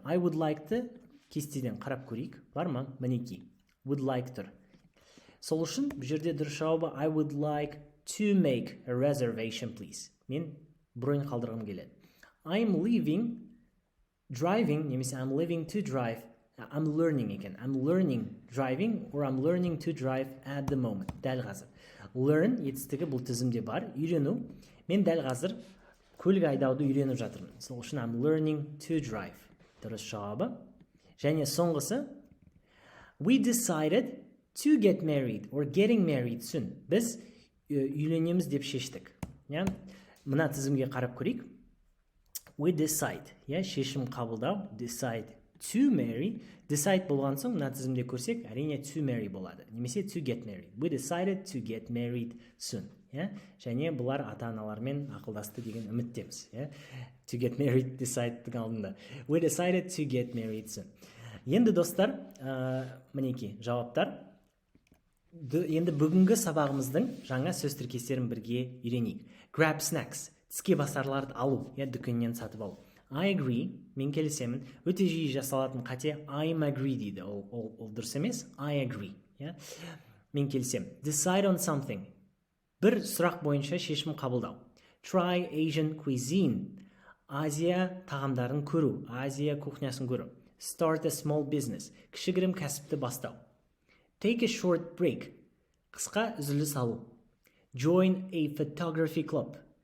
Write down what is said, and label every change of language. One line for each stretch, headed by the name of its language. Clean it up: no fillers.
Kazakh: I would like-ті кестеден қарап көрейік. Бар ма? Мінекей.
English: Would like
Kazakh: тұр. Сол үшін бұл жерде дұрыс жауабы
English: I would like to make a reservation, please.
Kazakh: Мен бронь қалдырғым келеді.
English: I'm driving, немесе I'm leaving to drive. I'm learning екен. I'm learning driving or I'm learning to drive at the moment.
Kazakh: Дәл қазір. Learn етістігі бұл тізімде бар. Үйрену. Мен дәл қазір көлік айдауды үйреніп жатырмын. Сол үшін
English: I'm learning to drive.
Kazakh: Дұрыс жауабы. Және соңғысы
English: We decided to get married or getting married soon.
Kazakh: Біз үйленеміз деп шештік. Мына тізімге қарап көрейік.
English: We decide.
Kazakh: Шешім қабылдау.
English: Decide to marry.
Kazakh: Decide болған соң мына тізімде көрсек, әрине to marry болады.
English: Немесе to get married. We decided to get married soon.
Kazakh: Және бұлар ата-аналармен ақылдасты деген үміттеміз.
English: To get married,
Kazakh: decide-тің алдында.
English: We decided to get married soon.
Kazakh: Енді достар, мінеки жауаптар. Енді бүгінгі сабағымыздың жаңа сөз тіркестерін бірге үйренейік.
English: Grab snacks,
Kazakh: тіске басарларды алу, дүкеннен сатып алу.
English: I agree,
Kazakh: мен келісемін. Өте жиі жасалатын қате
English: I'm agree
Kazakh: дейді. Ол дұрыс емес.
English: I agree.
Kazakh: Мен келісемін.
English: Decide on something.
Kazakh: Бір сұрақ бойынша шешім қабылдау.
English: Try Asian cuisine.
Kazakh: Азия тағамдарын көру, Азия кухнясын көру.
English: Start a small business.
Kazakh: Кішігірім кәсіпті бастау.
English: Take a short break.
Kazakh: Қысқа үзіліс алу.
English: Join a photography club.